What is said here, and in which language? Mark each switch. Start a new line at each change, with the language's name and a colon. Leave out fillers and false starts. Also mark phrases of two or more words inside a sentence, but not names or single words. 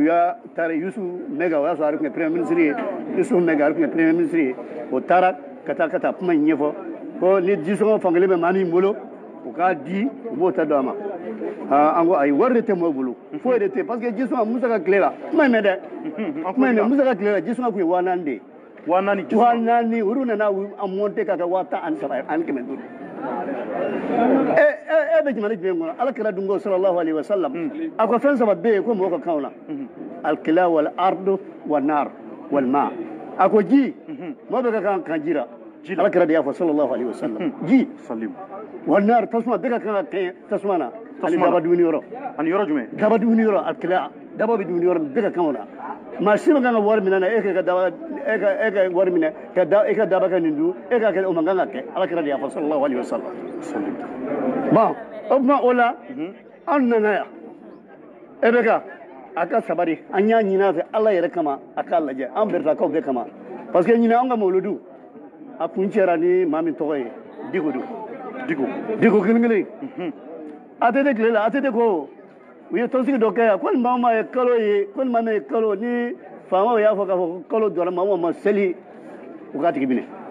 Bambara: y'a taara Yusu Mɛga o y'a sɔrɔ ale tun ye
French: premier ministre
Bambara: ye Yusu Mɛga ale tun ye
French: premier ministre
Bambara: ye o taara ka taa kuma in ɲɛfɔ ko ni disɔngɔ fankelen bɛ maa min bolo u k'a di u b'o ta dɔn a ma an ko ayi wari de tɛ mɔgɔw bolo foyi de tɛ
French: parce que
Bambara: disɔngɔ Musa ka tile la kuma in mɛn dɛ kuma in mɛn Musa ka tile la disɔngɔ tun ye 4000 de ye 4000 olu nana a monter k'a kɛ 103 ani 500 e bɛ jamana jumɛn kɔnɔ Alakira dun ko
Arabic: صلى الله عليه وسلم
Bambara: a ko fɛn saba bɛ yen ko mɔgɔ ka kan o la
Arabic: الكلأ والأرض والنار والماء
Bambara: a ko ji mɔgɔ bɛ ka kan ji la Alakira de y'a fɔ
Arabic: صلى الله عليه وسلم
Bambara: ji
Arabic: والنار
Bambara: tasuma bɛ ka kan ka kɛ tasuma na ani daba dumuni yɔrɔ ani yɔrɔ jumɛn daba dumuni yɔrɔ alkila daba bɛ dumuni yɔrɔ bɛ ka kan o la maa si ma kan ka wari minɛ na e ka wari minɛ e ka daba kɛ nin dun e ka kɛ o man kan ka kɛ Alakira de y'a fɔ
Arabic: صلى الله عليه وسلم
Bambara: bon o tuma o la an nana yan e bɛ ka a ka sabari an y'a ɲini a fɛ Ala yɛrɛ kama a k'a lajɛ an Beretakaw bɛɛ kama
French: parce que
Bambara: ɲinan an ka mawuludu a kun cɛra ni maa min tɔgɔ ye Diko don Diko kelen ATT tile la ATT ko u ye tɔnsigi dɔ kɛ yan ko nin maa ma ye kalo ye ko nin maa min ye kalo ni faamaw y'a fɔ k'a fɔ ko kalo jɔra maa o ma seli u k'a tigi minɛ